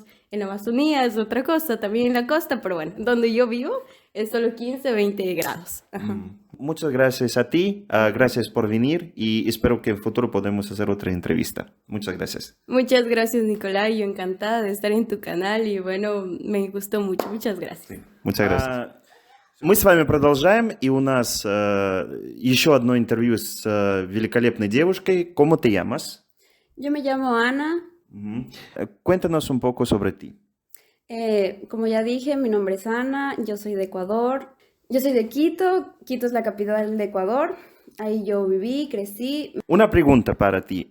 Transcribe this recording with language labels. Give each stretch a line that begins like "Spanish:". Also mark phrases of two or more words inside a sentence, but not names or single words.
Spanish: En la Amazonía es otra cosa, también en la costa, pero bueno, donde yo vivo es solo 15, 20 grados. Ajá. Muchas gracias a ti, gracias por venir y espero que en el futuro podamos hacer otra entrevista. Muchas gracias. Muchas gracias, Nicolai. Yo encantada de estar en tu canal y bueno, me gustó mucho. Muchas gracias. Muchas gracias.
Russian: Мы с вами продолжаем, и у нас еще одно интервью с великолепной девушкой.
Spanish: ¿Cómo te llamas? Yo me llamo Ana. Ujú. Cuéntanos un poco sobre ti. Como ya dije, mi nombre es Ana. Yo soy de Ecuador. Yo soy de Quito. Quito es la capital de Ecuador. Ahí yo viví, crecí. Una pregunta para ti.